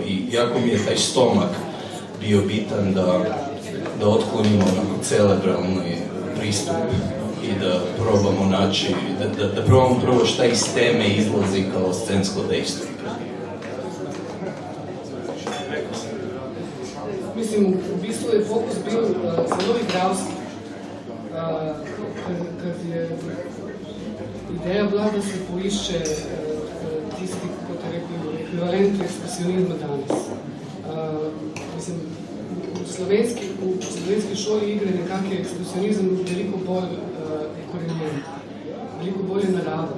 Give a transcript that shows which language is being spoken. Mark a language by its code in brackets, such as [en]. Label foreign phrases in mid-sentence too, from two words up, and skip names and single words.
[hr] I jako mi je taj stomak bio bitan da otklonimo onako cerebralni pristup i da probamo naći, da probamo prvo šta iz teme izlazi kao scensko dejstvo. Mislim, u bistvu je fokus bio [sl] zelo igralski. [hr] Kad je ideja bila, [sl] da se poišče tisti, kot je rekel, ekvivalent ekspresionizma danes. Mislim, v slovenski šoli igre nekak je ekspresionizem veliko bolj korenjen, veliko bolj je naraven.